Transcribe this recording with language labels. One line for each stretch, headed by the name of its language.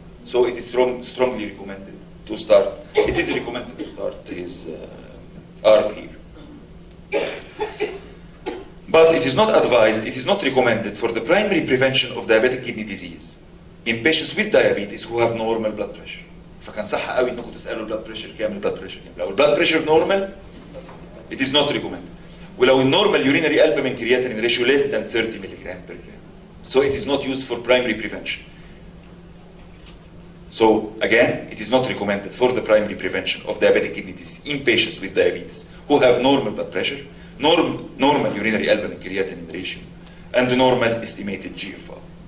English: So it is strongly recommended to start. It is recommended to start his ARB here. But it is not advised, it is not recommended for the primary prevention of diabetic kidney disease in patients with diabetes who have normal blood pressure.
Arabic: فكان صح قوي انكم تسالوا البلاد بريشر كام البلاد بريشر كام. لو البلاد بريشر نورمال
English: it is not recommended.
Arabic: ولو النورمال
English: urinary albumin creatinine ratio less than 30 milligram per gram. So it is not used for primary prevention. So again, it is not recommended for the primary prevention of diabetic kidney disease in patients with diabetes who have normal blood pressure, normal urinary albumin creatinine ratio, and the normal estimated GFR.